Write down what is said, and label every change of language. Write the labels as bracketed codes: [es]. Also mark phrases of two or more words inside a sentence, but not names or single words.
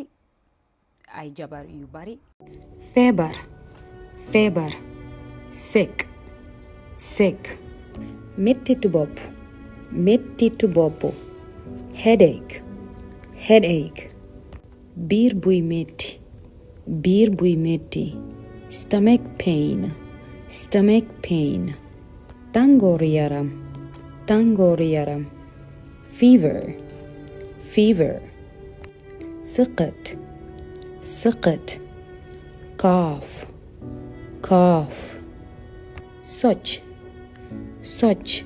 [wo] Ay jabar yu bari. Feebar. Feebar. [en] Sick. Sick. [wo] Mettitu bopp. Mettitu bopp. [en] Headache. Headache. [wo] Biir buy metti. Biir buy metti. [en] Stomach pain. Stomach pain. [wo] Tàngoor yaram. Tàngoor yaram. [en] Fever. Fever. [wo] Sëqët. Sëqët. [en] Cough. Cough. [wo] Socc. Socc.